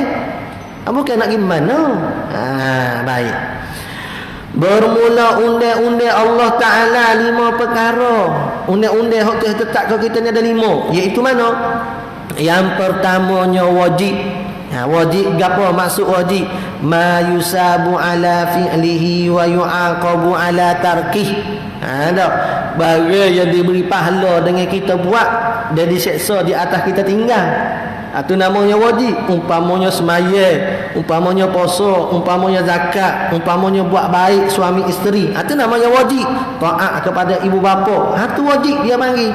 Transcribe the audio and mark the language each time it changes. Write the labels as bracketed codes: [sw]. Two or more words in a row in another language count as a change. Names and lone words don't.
[ms] Bukan nak gimana. Baik. Bermula undang-undang Allah Ta'ala 5 perkara. Undang-undang hak Tuhan tetap ke kita ni ada 5. Iaitu mana? Yang pertamanya wajib. Wajib gapo maksud wajib? [ar] ما يثاب على فعله ويعاقب على تركه. [ms] Barang yang diberi pahala dengan kita buat dan diseksa di atas kita tinggal. Tu namanya wajib. Umpamanya semaya, umpamanya puasa, umpamanya zakat, umpamanya buat baik suami isteri. Tu namanya wajib. Taat kepada ibu bapa. Tu wajib dia panggil.